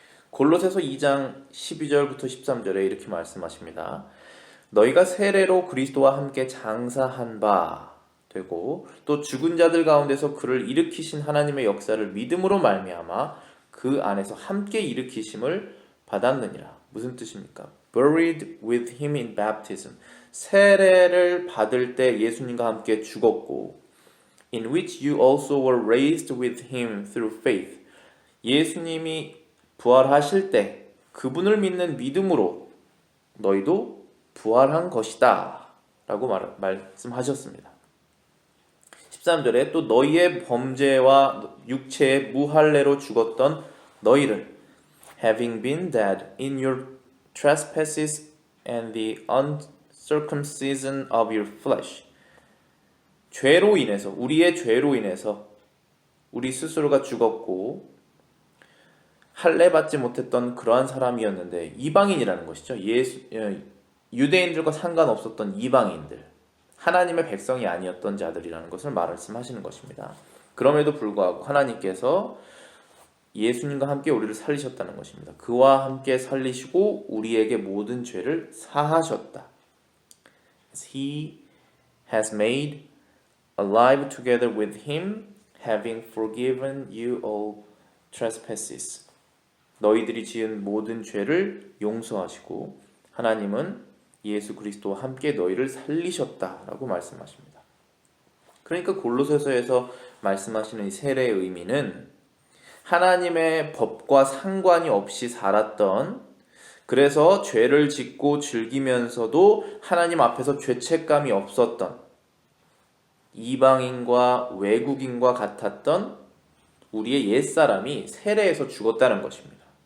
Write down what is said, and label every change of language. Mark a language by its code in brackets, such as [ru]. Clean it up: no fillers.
[ko] 골로새서 2장 12절부터 13절에 이렇게 말씀하십니다. 너희가 세례로 그리스도와 함께 장사한 바 되고 또 죽은 자들 가운데서 그를 일으키신 하나님의 역사를 믿음으로 말미암아 그 안에서 함께 일으키심을 받았느니라. 무슨 뜻입니까? [en] Buried with him in baptism. [ko] 세례를 받을 때 예수님과 함께 죽었고 [en] in which you also were raised with him through faith. [ko] 예수님이 부활하실 때 그분을 믿는 믿음으로 너희도 부활한 것이다 라고 말씀하셨습니다. 13절에 또 너희의 범죄와 육체의 무할례로 죽었던 너희를 [en] having been dead in your trespasses and the uncircumcision of your flesh. [ko] 죄로 인해서, 우리의 죄로 인해서 우리 스스로가 죽었고 할례 받지 못했던 그러한 사람이었는데, 이방인이라는 것이죠. 유대인들과 상관없었던 이방인들, 하나님의 백성이 아니었던 자들이라는 것을 말씀하시는 것입니다. 그럼에도 불구하고 하나님께서 예수님과 함께 우리를 살리셨다는 것입니다. 그와 함께 살리시고 우리에게 모든 죄를 사하셨다. [en] He has made alive together with him, having forgiven you all trespasses. [ko] 너희들이 지은 모든 죄를 용서하시고 하나님은 예수 그리스도와 함께 너희를 살리셨다라고 말씀하십니다. 그러니까 골로새서에서 말씀하시는 이 세례의 의미는 하나님의 법과 상관이 없이 살았던, 그래서 죄를 짓고 즐기면서도 하나님 앞에서 죄책감이 없었던 이방인과 외국인과 같았던 우리의 옛사람이 세례에서 죽었다는 것입니다.